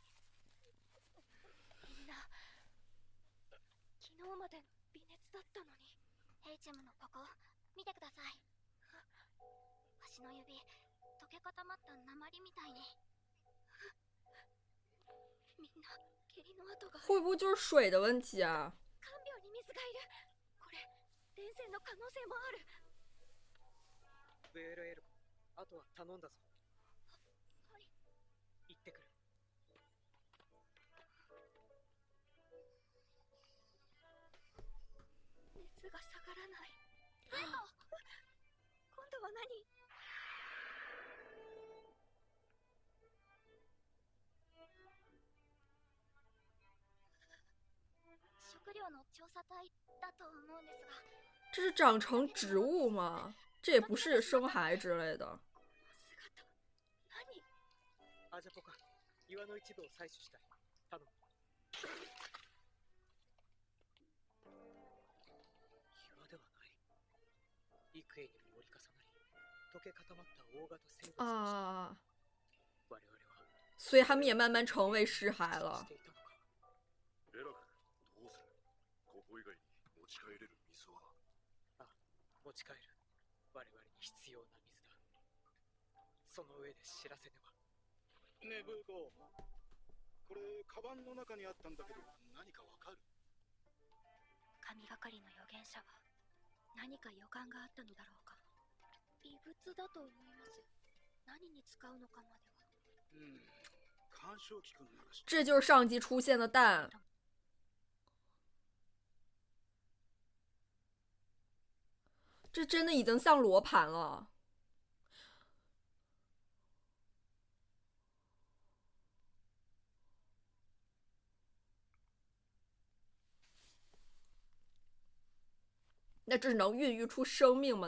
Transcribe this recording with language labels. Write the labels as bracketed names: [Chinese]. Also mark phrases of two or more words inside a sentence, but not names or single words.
[Japanese] みんな昨日まで微熱だったのに。ヘイチェムのここ見てください。足の指溶け固まった鉛みたいに。みんな下痢の跡が。 [Chinese] 会不会就是水的问题啊？ [Japanese] 看病に水がいる。これ伝染の可能性もある。 VLL、あとは頼んだぞ。はい。行ってくる。熱が下がらない。今度は何？食料の調査隊だと思うんですが。 [Chinese] 这是长成植物吗？这也不是生孩之类的。 [Japanese] アジャポカ、岩の一部を採取したい。頼む。岩ではない。幾重にも折り重なり、溶け固まった大型生物でした。 [Chinese] 啊， [Japanese] 我々は [Chinese] 所以他们也慢慢成为尸骸了。 [Japanese] ベラク、どうする？ここ以外に持ち帰れる水は？持ち帰る。我々に必要な水だ。その上で知らせねば。ねえブーコ、これカバンの中にあったんだけど何かわかる？神がかりの預言者は何か予感があったのだろうか。異物だと思います。何に使うのかまでは。干渉機君なら知ってる。 [Chinese] 这就是上集出现的蛋。这真的已经像罗盘了。那这是能孕育出生命吗？